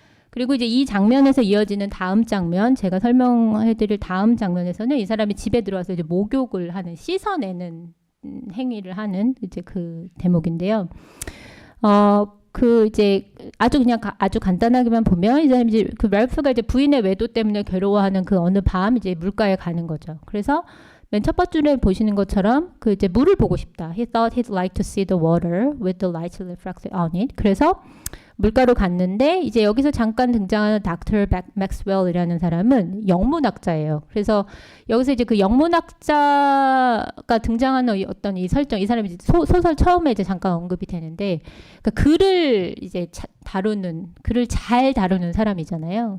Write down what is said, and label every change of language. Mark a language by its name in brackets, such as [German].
[Korean] 그리고 이제 이 장면에서 이어지는 다음 장면, 제가 설명해드릴 다음 장면에서는 이 사람이 집에 들어와서 이제 목욕을 하는, 씻어내는 행위를 하는 이제 그 대목인데요. 이제 아주 간단하게만 보면 이 사람이 이제 그 랄프가 이제 부인의 외도 때문에 괴로워하는 그 어느 밤 이제 물가에 가는 거죠. 그래서 맨 첫 번째 보시는 것처럼 그 이제 물을 보고 싶다. [English] He thought he'd like to see the water with the light reflected on it. [Korean] 그래서 물가로 갔는데 이제 여기서 잠깐 등장하는 닥터 맥스웰이라는 사람은 영문학자예요. 그래서 여기서 이제 그 영문학자가 등장하는 어떤 이 설정, 이 사람이 이제 소설 처음에 이제 잠깐 언급이 되는데, 그러니까 글을 이제 글을 잘 다루는 사람이잖아요.